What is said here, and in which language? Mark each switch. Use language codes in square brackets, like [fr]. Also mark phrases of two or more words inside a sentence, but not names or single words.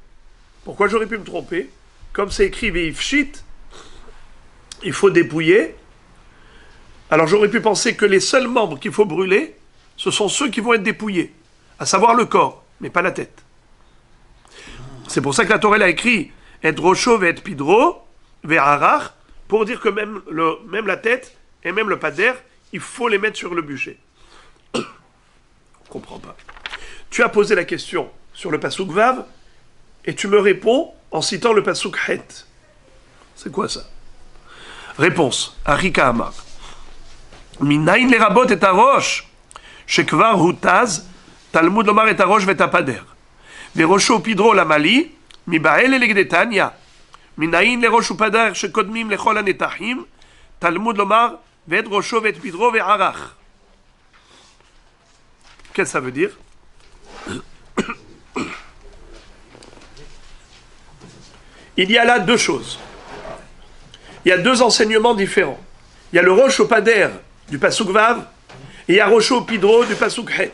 [fr] Pourquoi j'aurais pu me tromper? Comme c'est écrit Ve'ifshit, il faut dépouiller. Alors j'aurais pu penser que les seuls membres qu'il faut brûler, ce sont ceux qui vont être dépouillés, à savoir le corps, mais pas la tête. C'est pour ça que la Torah a écrit Et [he] ראשו ואת פדרו וערך, [fr] pour dire que même la tête et même le pader, il faut les mettre sur le bûcher. On ne comprend pas. Tu as posé la question sur le passouk Vav, et tu me réponds en citant le passouk Het. C'est quoi ça? Réponse. Arika Amar. [he] מניין לרבות את הראש שכבר הותז תלמוד לומר את הראש ואת הפדר. וראשו פדרו למה לי, מבעל לגדתניא, מנין לראש ופדר שקודמים לכל הנתחים, תלמוד לומר, ואת ראשו ואת פדרו וערך. [fr] Qu'est-ce que ça veut dire? Il y a là deux choses. Il y a deux enseignements différents. Il y a le rosh au pader du pasuk Vav, et il y a rosh au pidro du pasuk Het.